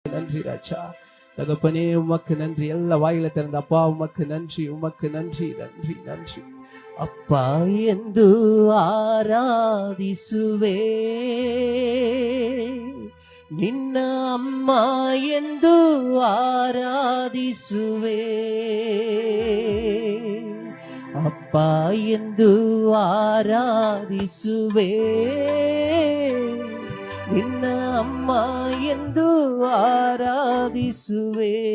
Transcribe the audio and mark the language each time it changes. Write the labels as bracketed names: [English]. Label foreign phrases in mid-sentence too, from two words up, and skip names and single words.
[Tamil] நன்றி ராஜா. தகப்பனே உமக்கு நன்றி. எல்லா வாயில திறந்த அப்பா உமக்கு நன்றி, உமக்கு நன்றி, நன்றி, நன்றி. [Kannada] ಅಪ್ಪ ಎಂದು ಆರಾಧಿಸುವೆ, ನಿನ್ನ ಅಮ್ಮ ಎಂದು ಆರಾಧಿಸುವೆ. ಅಪ್ಪ ಎಂದು ಆರಾಧಿಸುವೆ, ನಿನ್ನ ಅಮ್ಮ ಎಂದು ಆರಾಧಿಸುವೆ.